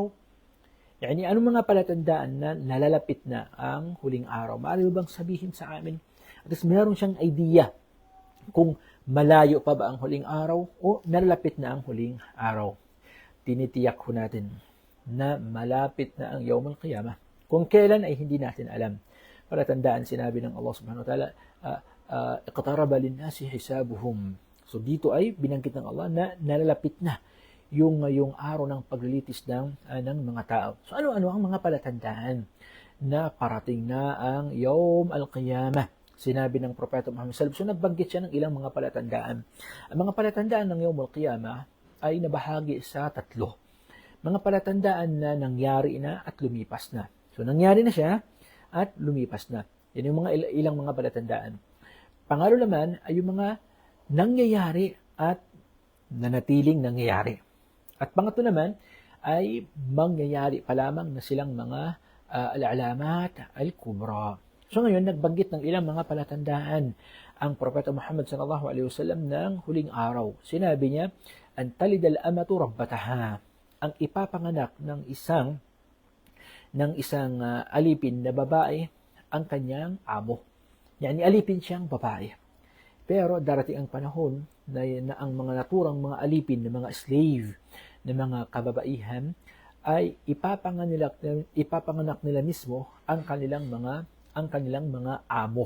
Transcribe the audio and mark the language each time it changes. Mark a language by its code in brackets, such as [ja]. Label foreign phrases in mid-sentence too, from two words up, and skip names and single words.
[tl] Yani, anong mga palatandaan na nalalapit na ang huling araw? Maaari mo bang sabihin sa amin? [en] At least [tl] meron siyang idea kung Malayo pa ba ang huling araw o nalalapit na ang huling araw? Tinitiyak ho natin na malapit na ang [ar] يوم القيامة. [tl] Kung kailan ay hindi natin alam. Palatandaan sinabi ng Allah [ar] سبحانه وتعالى, اقترب للناس حسابهم. [tl] So dito ay binanggit ng Allah na nalalapit na yung araw ng paglilitis ng mga tao. So ano-ano ang mga palatandaan na parating na ang [ar] يوم القيامة? [tl] Sinabi ng Propeta Muhammad [ar] صلى الله عليه وسلم, [tl] so nagbanggit siya ng ilang mga palatandaan. Ang mga palatandaan ng [ar] يوم القيامة [tl] ay nabahagi sa 3. Mga palatandaan na nangyari na at lumipas na. So nangyari na siya at lumipas na. Yan yung mga ilang mga palatandaan. Pangalo naman ay yung mga nangyayari at nanatiling nangyayari. At pangatlo naman ay mangyayari pa lamang na silang mga [ar] العلامات الكبرى. [tl] So ngayon, nagbanggit ng ilang mga palatandaan ang Propeta Muhammad [ar] صلى الله عليه وسلم [tl] ng huling araw. Sinabi niya, [ar] أن تلد الأمة ربتها, [tl] ang ipapanganak ng isang alipin na babae ang kanyang amo. Yani alipin siyang babae. Pero darating ang panahon na ang mga naturang mga alipin, na mga slave, na mga kababaihan, ay ipapanganak nila mismo ang kanilang mga amo.